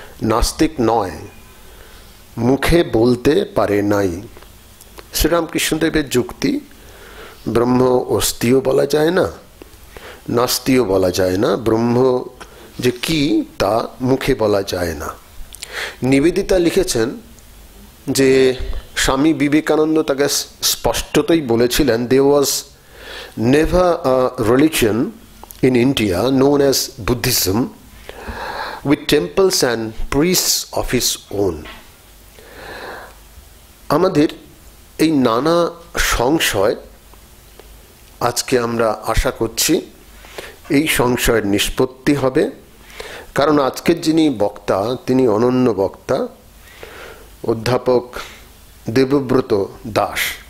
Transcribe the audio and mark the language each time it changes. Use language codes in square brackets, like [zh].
[bn] নাস্তিক নয়, মুখে বলতে পারে নাই। শ্রীরামকৃষ্ণদেবের যুক্তি, ব্রহ্ম অস্তিও বলা যায় না, নাস্তিও বলা যায় না, ব্রহ্ম যে কি তা মুখে বলা যায় না। নিবেদিতা লিখেছেন যে স্বামী বিবেকানন্দ তাকে স্পষ্টতই বলেছিলেন, [en] there was never a religion in India known as Buddhism with temples and priests of its own. [bn] আমাদের এই নানা সংশয় আজকে আমরা আশা করছি এই সংশয়ের নিষ্পত্তি হবে, কারণ আজকের যিনি বক্তা তিনি অনন্য বক্তা, অধ্যাপক দেবব্রত দাস।